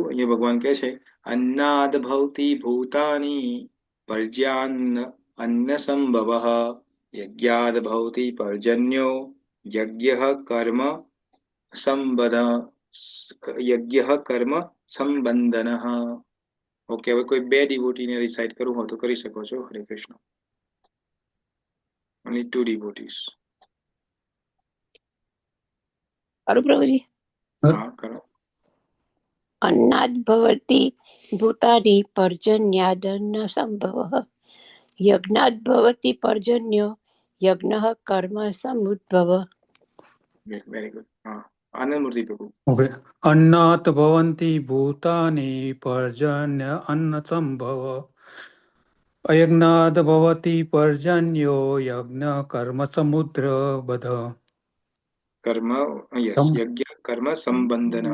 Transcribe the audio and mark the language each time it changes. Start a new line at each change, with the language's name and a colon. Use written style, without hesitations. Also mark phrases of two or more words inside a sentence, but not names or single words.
Gujarati: અહીંયા ભગવાન કહે છે,
Sanskrit: अन्नाद भवति भूतानि पर्ज्यान्न अन्न संभवः यज्ञाद भवति पर्जन्यो यज्ञः कर्म संबंधनः.
Gujarati: ઓકે, હવે કોઈ બે ડિવોટીને રિસાઇટ કરવું હોય તો કરી શકો છો. હરે કૃષ્ણ.
English: only 2 devotees.
Gujarati: કરું પ્રભુજી? હા, કરો.
Sanskrit: अन्नाद् भवति भूतानि पर्जन्यादन्न संभवः यज्ञाद् भवति पर्जन्यो यज्ञः कर्म समुद्भव.
English: very good.
Gujarati: હા, આનંદ મૂર્તિ પ્રભુ. ઓકે.
Sanskrit: अन्नात भवंति भूतानि पर्जन्य अन्न संभव अयज्ञात भवति पर्जन्यो यज्ञ कर्म समुद्र बध कर्म, यस, यज्ञ कर्म संबंधन.